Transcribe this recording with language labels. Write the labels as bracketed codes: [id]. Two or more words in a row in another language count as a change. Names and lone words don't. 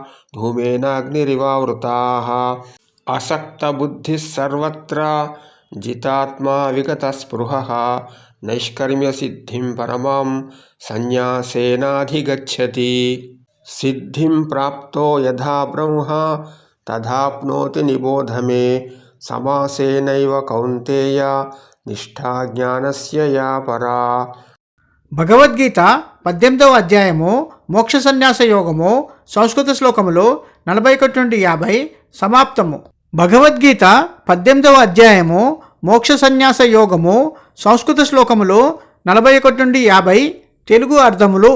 [sa] धूमेनाग्निरिवावृताः असक्तबुद्धिः सर्वत्र जितात्मा विगतस्पृहः नैष्कर्म्यसिद्धिं परमां सन्न्यासेनाधिगच्छति सिद्धिं प्राप्तो यथा ब्रह्म तथाप्नोति निबोध मे समासेनैव कौन्तेय निष्ठा ज्ञानस्य या परा. [te] భగవద్గీత 18వ అధ్యాయము మోక్ష సన్యాస యోగము. సంస్కృత శ్లోకములు 41 నుండి 50 సమాప్తము. భగవద్గీత 18వ అధ్యాయము మోక్ష సన్యాస యోగము. సంస్కృత శ్లోకములు 41 నుండి 50 తెలుగు అర్థములు.